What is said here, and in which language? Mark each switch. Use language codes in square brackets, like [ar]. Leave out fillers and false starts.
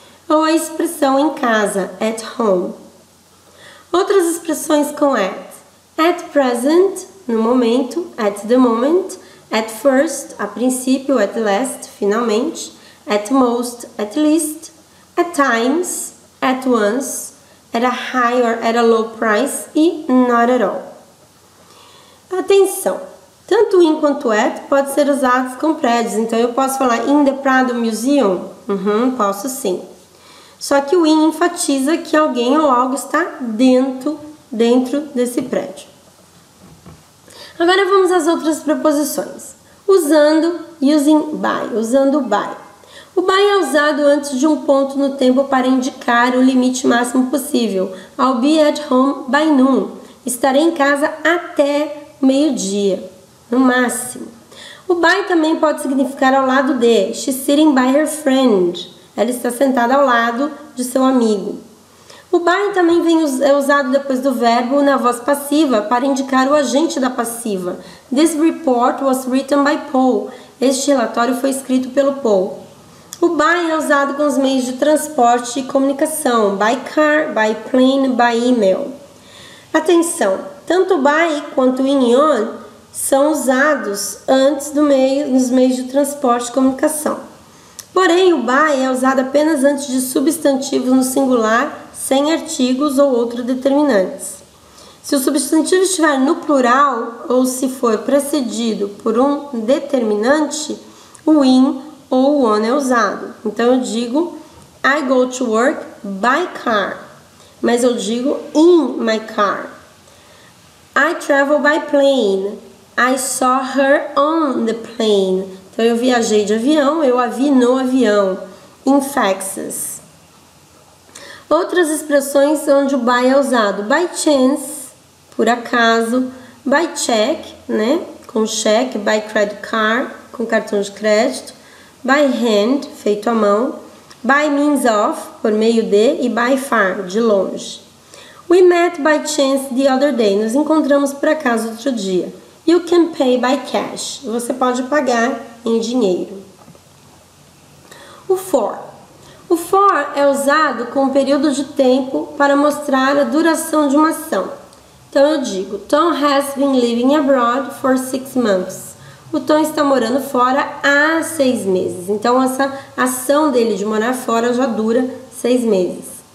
[pt] Ou a expressão em casa, at home. Outras expressões com at. [en] At present, [pt] no momento, [en] at the moment. At first, [pt] a princípio, [en] at last, finalmente. At most, at least. At times, at once. At a high or at a low price. E not at all. Atenção! [pt] Tanto in quanto at pode ser usados com prédios. Então, eu posso falar [en] in the Prado Museum? [pt] Posso sim. Só que o in enfatiza que alguém ou algo está dentro desse prédio. Agora vamos às outras preposições. Usando, using by, usando by. O by é usado antes de um ponto no tempo para indicar o limite máximo possível. [en] I'll be at home by noon. [pt] Estarei em casa até meio-dia, no máximo. O by também pode significar ao lado de. [en] She's sitting by her friend. [pt] Ela está sentada ao lado de seu amigo. O by também é usado depois do verbo na voz passiva para indicar o agente da passiva. [en] This report was written by Paul. [pt] Este relatório foi escrito pelo Paul. O by é usado com os meios de transporte e comunicação. By car, by plane, by email. Atenção, tanto by quanto in e on são usados antes nos meios de transporte e comunicação. Porém, o by é usado apenas antes de substantivos no singular, sem artigos ou outros determinantes. Se o substantivo estiver no plural ou se for precedido por um determinante, o in ou o on é usado. Então eu digo [en] I go to work by car, [pt] mas eu digo [en] in my car. I travel by plane. I saw her on the plane. [pt] Então eu viajei de avião, eu a vi no avião. In Texas. Outras expressões onde o by é usado: by chance, por acaso, by check, né, com cheque, [en] by credit card, [pt] com cartão de crédito, by hand, feito à mão, [en] by means of, [pt] por meio de, e by far, de longe. [en] We met by chance the other day. [pt] Nos encontramos por acaso outro dia. [en] You can pay by cash. [pt] Você pode pagar em dinheiro. O for. O for é usado com um período de tempo para mostrar a duração de uma ação. Então eu digo, [en] Tom has been living abroad for 6 months. [pt] O Tom está morando fora há 6 meses. Então essa ação dele de morar fora já dura 6 meses.